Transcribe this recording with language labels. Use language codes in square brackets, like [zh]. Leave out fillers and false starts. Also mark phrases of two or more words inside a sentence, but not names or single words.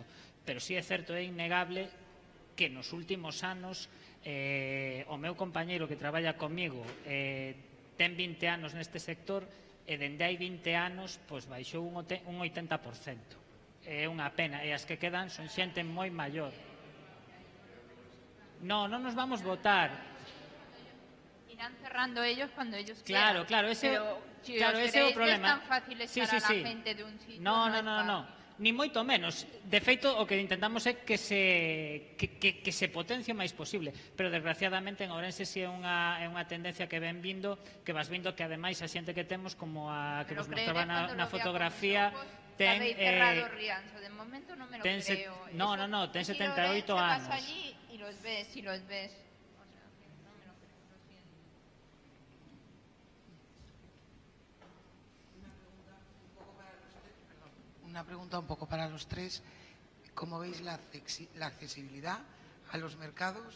[gl] Pero si é certo, é innegable que nos últimos anos o meu compañeiro que traballa comigo ten 20 anos neste sector e dende hai 20 anos baixou un 80%. É unha pena, e as que quedan son xente moi maior. Non nos vamos votar. [es] Irán cerrando ellos cuando ellos quieran. [gl] Claro, ese é o problema. [es] Es tan fácil echar a la gente de un sitio. [gl] No. Ni moito menos. De feito, o que intentamos é que se potencie o máis posible. Pero, desgraciadamente, en Ourense si é unha tendencia que ven vindo, que vas vindo que, ademais, a xente que temos, como a que vos mostraba na fotografía, ten... [es] cerrado Rianxo. De momento non me lo creo. [gl] No, ten 78 anos. [es] Vas allí y los ves. Una pregunta un poco para los tres. ¿Cómo veis la accesibilidad a los mercados?